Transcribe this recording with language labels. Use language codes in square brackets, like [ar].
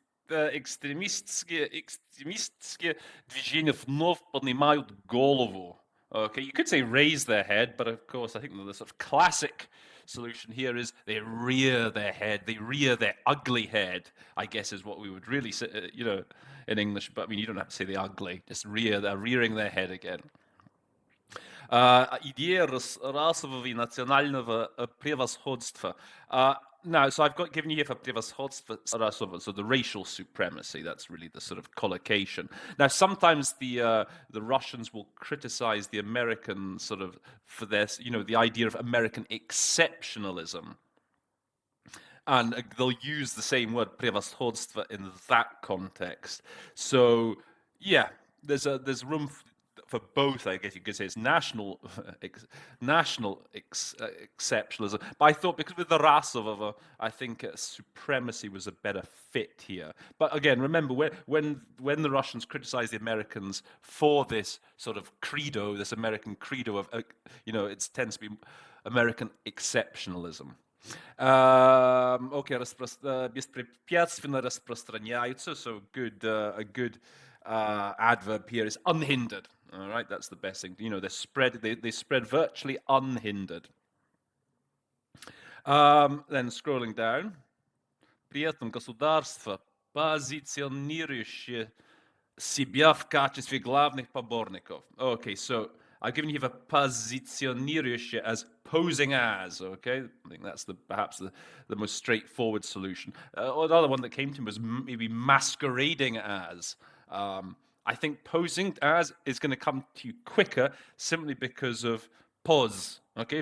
[ru] Экстремистские движения вновь поднимают голову. [en] Okay, you could say raise their head, but of course, I think the sort of classic solution here is they rear their head, they rear their ugly head, I guess is what we would really say, in English. But I mean, you don't have to say the ugly, just they're rearing their head again. [ru] Идея расового и национального превосходства. [en] Now, so I've given you here for [ru] превосходство расового, [en] so the racial supremacy. That's really the sort of collocation. Now, sometimes the Russians will criticize the Americans sort of for their, the idea of American exceptionalism. And they'll use the same word превосходство in that context. So, yeah, there's room for both. I guess you could say it's national exceptionalism. But I thought because with the Rasov, I think supremacy was a better fit here. But again, remember when the Russians criticize the Americans for this sort of credo, this American credo of it tends to be American exceptionalism. [ru] Okay, беспрепятственно распространяются. [en] So good, a good adverb here is unhindered. All right, that's the best thing. They spread virtually unhindered. Then scrolling down. [ru] При этом государство, позиционирующее себя в качестве главных поборников. [en] Okay, so I've given you the позиционирующее as posing as, okay? I think that's perhaps the most straightforward solution. Another one that came to me was maybe masquerading as. I think posing as is going to come to you quicker simply because of pos, okay?